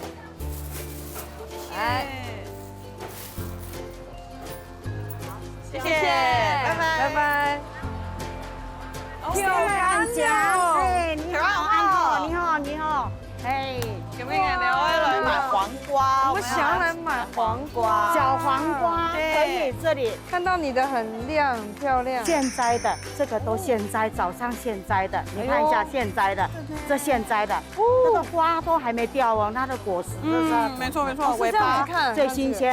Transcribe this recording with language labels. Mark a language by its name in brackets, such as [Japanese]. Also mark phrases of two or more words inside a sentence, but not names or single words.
[Chinese] 來，謝謝，拜拜。跳干醬，哎，你好，哎，有沒有人要來買黃瓜？我想要來買黄瓜，小黄瓜可对以这里看到你的很亮，很漂亮。现摘的，这个都现摘，早上现摘的，你看一下现摘的，这现摘的，这个花都还没掉哦，它的果实这是没错没错，哦是这样尾巴子看最新鲜，